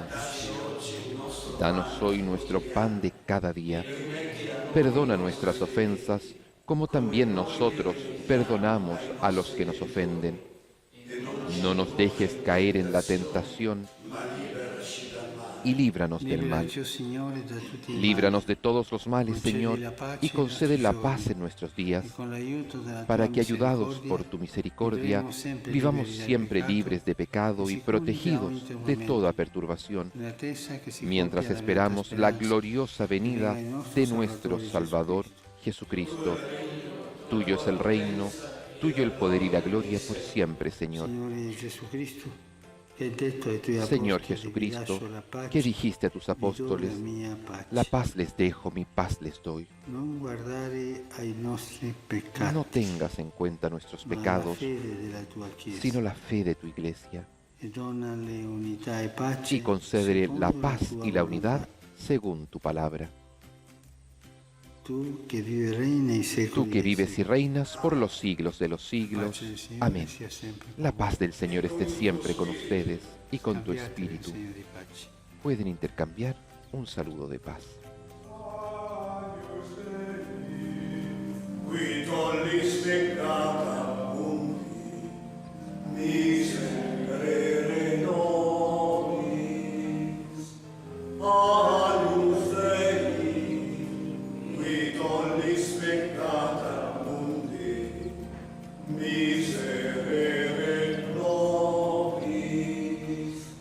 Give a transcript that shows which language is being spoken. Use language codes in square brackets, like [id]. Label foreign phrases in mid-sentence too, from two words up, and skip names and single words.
[es] Danos hoy nuestro pan de cada día. Perdona nuestras ofensas, como también nosotros perdonamos a los que nos ofenden. No nos dejes caer en la tentación y líbranos del mal. [it] Liberaci, o Signore, da tutti i mali. [es] Líbranos de todos los males, [it] Concedi [es] Señor, [it] la pace [es] y [it] ai [es] concede [it] nostri [es] la [it] giorni, [es] paz en nuestros días, [it] y con l'aiuto della [es] para [it] tua [es] que, ayudados [it] misericordia, [es] por tu misericordia, [it] vivremo sempre [es] vivamos [it] liberi dal [es] siempre [it] peccato, [es] libres de pecado y y protegidos [it] sicuri da ogni [es] de [it] tormento, [es] toda perturbación, [it] in attesa che si [es] mientras [it] compia la [es] esperamos [it] beata [es] la [it] speranza [es] gloriosa venida [it] venga il nostro [es] de [it] Salvatore [es] nuestro [it] Gesù [es] Salvador Jesucristo. Tuyo es el reino, tuyo el poder y la gloria por siempre, Señor. [it] Signore Jesucristo, che hai detto ai tuoi [es] Señor [it] apostoli, vi [es] Jesucristo, [it] lascio la pace, [es] que dijiste a tus [it] vi do [es] apóstoles, [it] la mia pace. [es] la paz les dejo, mi paz les doy. [it] Non guardare ai nostri peccati, [es] No tengas en cuenta nuestros [it] ma alla [es] pecados, [it] fede della tua Chiesa, [es] sino la fe de tu iglesia, [it] e donale unità e pace [es] y concédele la [it] secondo [es] paz [it] tua [es] y la [it] volontà. [es] unidad según tu palabra. [it] Tu che vivi e regni nei secoli [es] Tú que [it] dei [es] vives y [it] secoli. [es] reinas por los siglos de los siglos. [it] Pace del Signore [es] Amén. [it] sia sempre con [es] La [it] voi. [es] paz del Señor esté siempre con ustedes y con tu [it] Cambiate il [es] espíritu. [it] segno di pace. [es] Pueden intercambiar un saludo de paz. [la] qui tollis peccata mundi, miserere nobis. Agnus Dei, qui tollis peccata mundi, miserere nobis.